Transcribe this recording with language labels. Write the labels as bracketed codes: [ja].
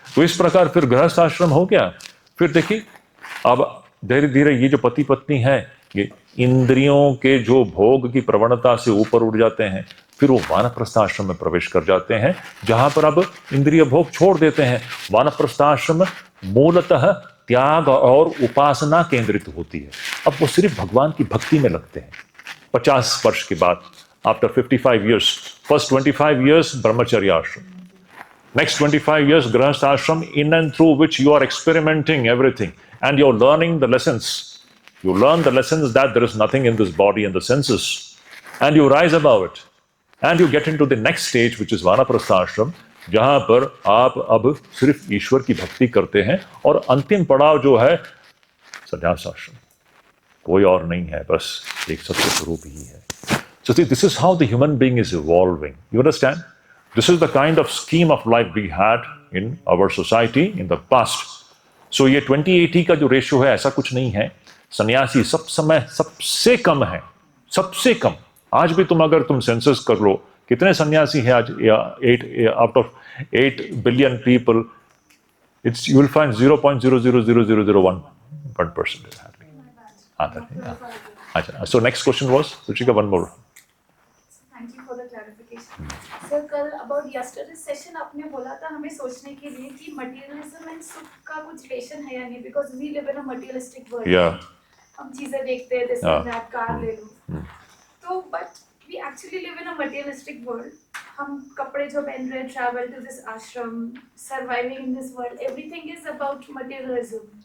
[hi] तो इस प्रकार फिर गृहस्थ आश्रम हो गया। फिर देखिए अब धीरे धीरे ये जो पति पत्नी है, ये इंद्रियों के जो भोग की प्रवणता से ऊपर उठ जाते हैं, फिर वो वानप्रस्थ आश्रम में प्रवेश कर जाते हैं, जहां पर अब इंद्रिय भोग छोड़ देते हैं। वानप्रस्थ आश्रम मूलतः त्याग और उपासना केंद्रित होती है। अब वो सिर्फ भगवान की भक्ति में लगते हैं। 50 वर्ष के बाद, [en] After 55 years, first 25 years brahmacharya ashram, next 25 years grahastha ashram, in and through which you are experimenting everything and you're learning the lessons. You learn the lessons that there is nothing in this body and the senses, and you rise above it, and you get into the next stage, which is vanaprastha ashram, [hi] जहां पर आप अब सिर्फ ईश्वर की भक्ति करते हैं, और अंतिम पड़ाव जो है संन्यास आश्रम, कोई और नहीं है, बस एक सत्य स्वरूप ही है। [en] So see, this is how the human being is evolving. You understand? This is the kind of scheme of life we had in our society in the past. [hi] So ये 20-80 का जो रेशियो है ऐसा कुछ नहीं है। सन्यासी सब समय सबसे कम है, सबसे कम। आज भी अगर तुम सेंसस कर लो कितने सन्यासी हैं आज, [en] out of 8 billion people, you will find 0.000001 [hi] 1% आता है. [en] अच्छा, so next question was Ruchika, one more. Thank you for the clarification. [hi] Sir, कल [en] about yesterday's session [hi] आपने बोला था हमें सोचने के लिए कि [en] materialism and [hi] सुख का कुछ relation है या नहीं, [en] because we live in a materialistic world. Yeah. [hi] हम चीजें देखते हैं, [en] this and that, [hi] कार ले लो. [en] तो but we actually live in a materialistic world. [hi] हम कपड़े जो पहन रहे हैं, [en] travel to this ashram, surviving in this world, everything is about materialism.